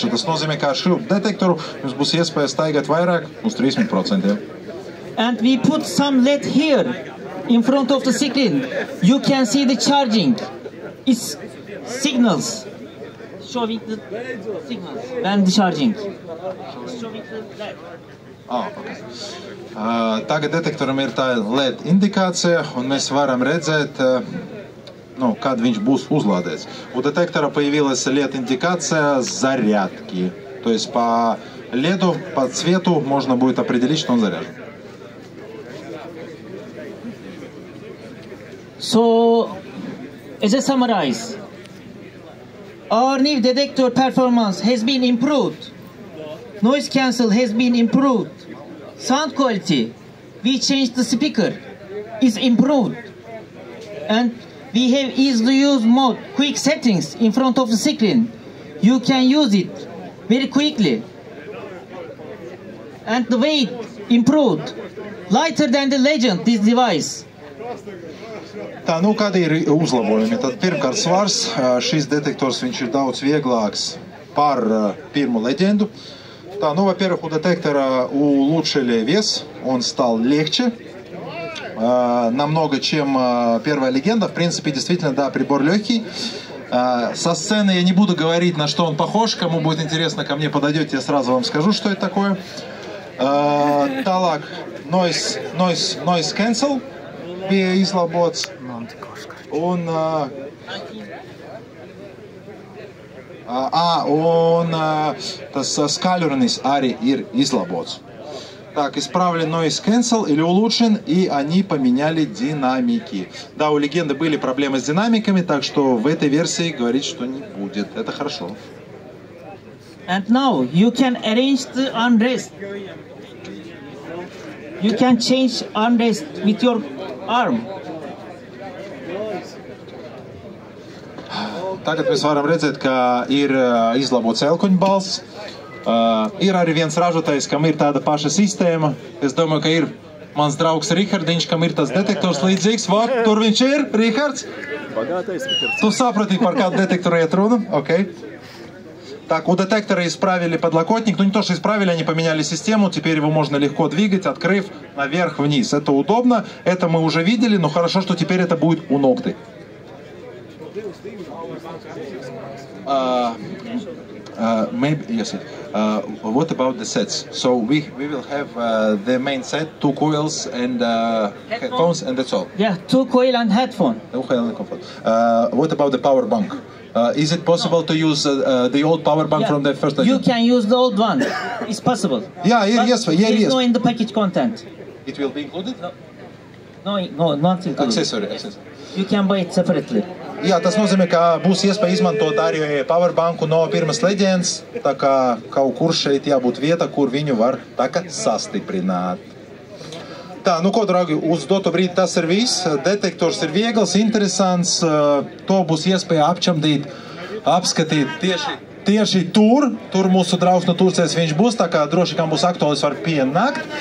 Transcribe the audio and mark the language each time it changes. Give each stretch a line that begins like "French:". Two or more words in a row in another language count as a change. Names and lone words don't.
Latvian: Tas nozīmē, ka ar šo detektoru jums būs iespēja staigāt vairāk uz 30%.
English: And we put some LED here in front of the screen. You can see the charging. It's signals. Showing the signals when the charging. Showing the LED. Okay.
Latvian: Tagad detektoram ir tā LED indikācija, un mēs varam redzēt, kad viņš būs uzlādēts.
Russian: У детектора появилась LED-индикация зарядки. То есть по LED, по цвету можно будет определить, что он заряжен.
English: So, as a summarize, our new detector performance has been improved. Noise cancel has been improved. Sound quality, we changed the speaker, is improved. And we have easy to use mode, quick settings in front of the screen. You can use it very quickly. And the weight improved. Lighter than the Legend, this device.
Latvian: Tā, nu, kādi ir uzlabojumi? Tad pirmkārt svars, šis detektors viņš ir daudz vieglāks par pirmu leģenду. Tā,
Russian: ну, во-первых, у детектора улучшили вес, он стал легче, намного, чем первая легенда. В принципе, действительно, да, прибор легкий. Со сцены я не буду говорить, на что он похож. Кому будет интересно, ко мне подойдете, я сразу вам скажу, что это такое.
Latvian: Tālāk,
English: noise cancel
Latvian: bija izlabots. Un tas skaļrunis arī ir izlabots.
Russian: Так, исправлен
English: noise cancel
Russian: или улучшен, и они поменяли динамики. Да, у легенды были проблемы с динамиками, так что в этой версии говорить, что не будет. Это хорошо.
English: And now you can arrange the armrest. You can change armrest with your arm.
Latvian: Tagad mēs varam redzēt, ka ir izlabots elkoņu balss. Ir arī viens ražotājs, kam ir tāda paša sistēma. Es domāju, ka ir mans draugs Rihardiņš, kam ir tas detektors līdzīgs. Vot, tur viņš ir, Rihards. Tu saprati, par kādu detektoru iet runa? Okay.
Russian: Так, у детектора исправили подлокотник. Ну, не то, что исправили, они поменяли систему. Теперь его можно легко двигать, открыв наверх-вниз. Это удобно. Это мы уже видели, но хорошо, что теперь это будет у Nocti.
English: Maybe, yes. What about the sets? So we will have the main set, 2 coils and headphones, and that's all. Yeah, 2 coil and headphone. What about the power bank? Is it possible to use the old power bank from the first legend? You can use the old one. It's possible. Yeah, yes. There is no in the package content. It will be included? No, not included. Accessory. You can buy it separately.
Latvian: Jā, tas nozīmē, ka būs iespēja izmantot arī powerbanku no pirmas leģendas, tā kā kaut kur šeit jābūt vieta, kur viņu var tā kā sastiprināt. Tā, nu ko, draugi, uz doto brīdi tas ir viss. Detektors ir viegls, interesants, to būs iespēja apčamdīt, apskatīt tieši tur mūsu draugs no Turcijas viņš būs, tā kā droši, kam būs aktuālis var pienākt.